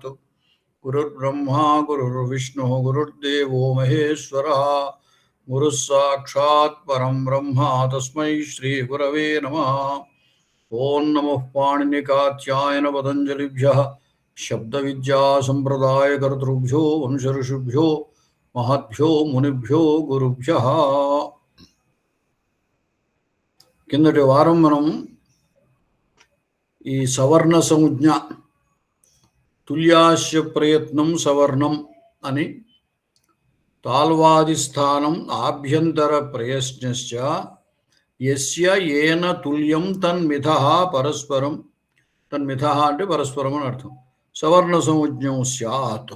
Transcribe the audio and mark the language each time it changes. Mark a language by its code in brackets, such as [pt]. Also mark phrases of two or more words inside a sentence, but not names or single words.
[sa] गुरुर्ब्रह्मा गुरुर्विष्णुः गुरुर्देवो महेश्वरः गुरुः साक्षात् परं ब्रह्म तस्मै श्रीगुरवे नमः। ओं नमः पाणिनिकात्यायन पतञ्जलिभ्यः शब्दविद्या संप्रदायकर्तृभ्यो वंशऋषिभ्यो महद्भ्यो मुनिभ्यो गुरुभ्यः। [te] కిందటి వారం మనం ఈ సవర్ణ సంజ్ఞ [sa] తుల్యాస్య ప్రయత్నం సవర్ణం [te] అని [sa] తాల్వాది స్థానం ఆభ్యంతర ప్రయత్నశ్చ యస్య ఏన తుల్యం తన్మిథః పరస్పరం, [te] తన్మిథః అంటే పరస్పరం అని అర్థం, [sa] సవర్ణ సంజ్ఞం స్యాత్.